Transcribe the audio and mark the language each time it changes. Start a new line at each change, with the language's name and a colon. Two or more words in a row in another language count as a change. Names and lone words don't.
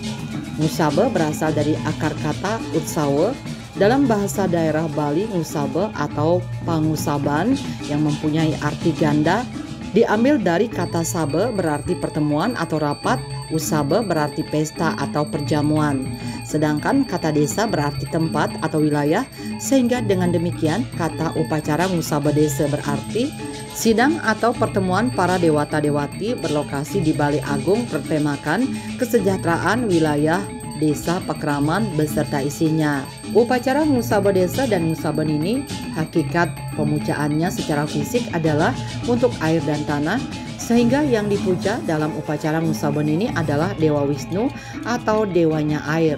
Indonesian: Musaba berasal dari akar kata utsawa. Dalam bahasa daerah Bali, musaba atau pangusaban yang mempunyai arti ganda diambil dari kata saba berarti pertemuan atau rapat, usaba berarti pesta atau perjamuan. Sedangkan kata desa berarti tempat atau wilayah, sehingga dengan demikian kata upacara Musaba Desa berarti sidang atau pertemuan para dewata-dewati berlokasi di Balai Agung bertemakan kesejahteraan wilayah desa Pakraman beserta isinya. Upacara Musaba Desa dan Musaba Nini, hakikat pemujaannya secara fisik adalah untuk air dan tanah, sehingga yang dipuja dalam upacara Musaba Nini adalah Dewa Wisnu atau dewanya air.